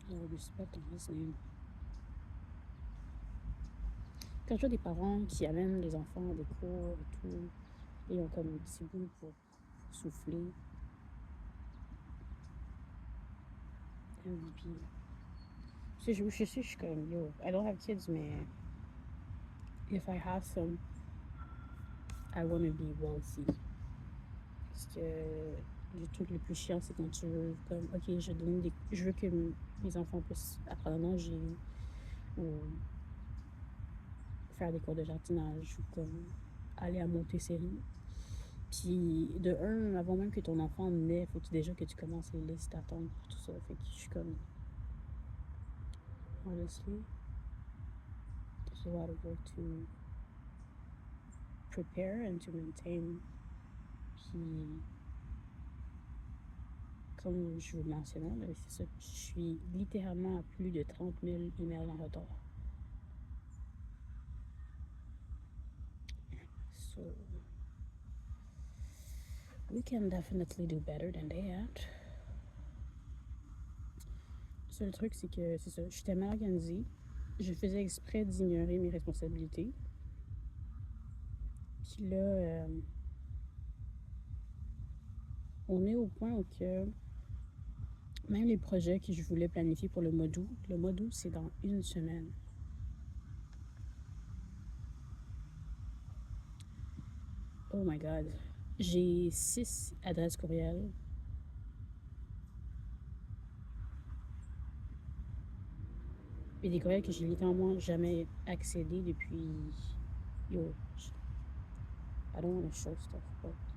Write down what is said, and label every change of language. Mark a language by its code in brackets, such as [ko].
[en] respect on his name. [fr] Quand je vois des parents qui amènent les enfants à des cours et tout, et ils ont comme un petit bout pour souffler. [en] MVP. [fr] Je suis comme, [en] yo, I don't have kids, mais if I have some, I want to be wealthy. [fr] Parce que le truc le plus chiant, c'est quand tu veux, comme, ok, je veux que mes enfants puissent apprendre à nager ou faire des cours de jardinage ou comme aller à Montessori. Puis de un, avant même que ton enfant naît, faut déjà que tu commences les listes d'attente pour tout ça. Fait que je suis comme, [en] honestly, there's a lot of work to prepare and to maintain. [fr] Puis, comme je vous mentionnais, c'est ça, je suis littéralement à plus de 30 000 emails en retard. [en] So, we can definitely do better than that. [fr] Le seul truc, c'est que, c'est ça, j'étais mal organisée. Je faisais exprès d'ignorer mes responsabilités. Puis là, on est au point où que même les projets que je voulais planifier pour le mois d'août, c'est dans une semaine. [en] Oh my god. [fr] J'ai 6 adresses courriel. Et des courriels que j'ai littéralement jamais accédé depuis. [en] Yo, I don't want to show stuff, but.